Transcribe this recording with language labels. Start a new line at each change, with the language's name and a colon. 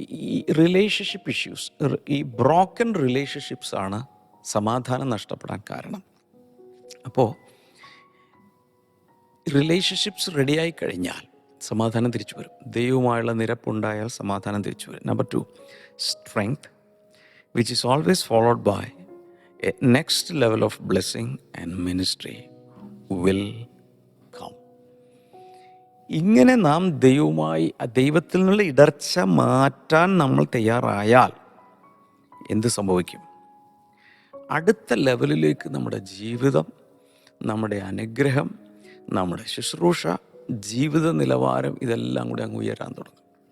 Malayalam: ഈ relationship issues, ഈ broken റിലേഷൻഷിപ്സാണ് സമാധാനം നഷ്ടപ്പെടാൻ കാരണം. അപ്പോൾ റിലേഷൻഷിപ്സ് റെഡിയായി കഴിഞ്ഞാൽ സമാധാനം തിരിച്ചു വരും. ദൈവവുമായുള്ള നിരപ്പുണ്ടായാൽ സമാധാനം തിരിച്ചു വരും.
English: Number 2, strength, which is always followed by a next level of blessing and ministry will come.
Malayalam: ഇങ്ങനെ നാം ദൈവത്തിൽ നിന്നുള്ള ഇടർച്ച മാറ്റാൻ നമ്മൾ തയ്യാറായാൽ എന്ത് സംഭവിക്കും? അടുത്ത ലെവലിലേക്ക് നമ്മുടെ ജീവിതം, നമ്മുടെ അനുഗ്രഹം, നമ്മുടെ ശുശ്രൂഷ, ജീവിത നിലവാരം ഇതെല്ലാം കൂടി അങ്ങ് ഉയരാൻ തുടങ്ങും.